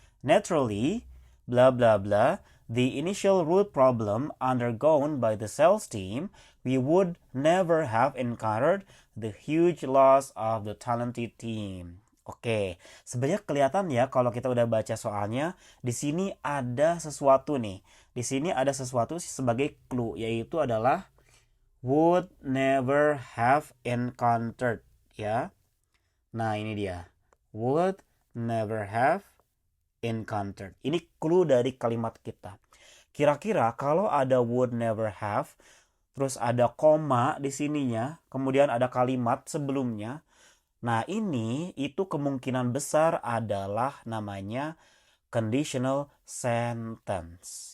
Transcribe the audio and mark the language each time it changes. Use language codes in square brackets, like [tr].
[en] Naturally, blah blah blah, the initial root problem undergone by the sales team, we would never have encountered the huge loss of the talented team. [id] Oke, sebenarnya kelihatan ya kalau kita udah baca soalnya, di sini ada sesuatu nih. Di sini ada sesuatu sebagai clue, yaitu adalah would never have encountered, ya. Nah, ini dia. [en] Would never have encountered. [id] Ini clue dari kalimat kita. Kira-kira kalau ada would never have, terus ada koma di sininya, kemudian ada kalimat sebelumnya. Nah, ini itu kemungkinan besar adalah namanya conditional sentence.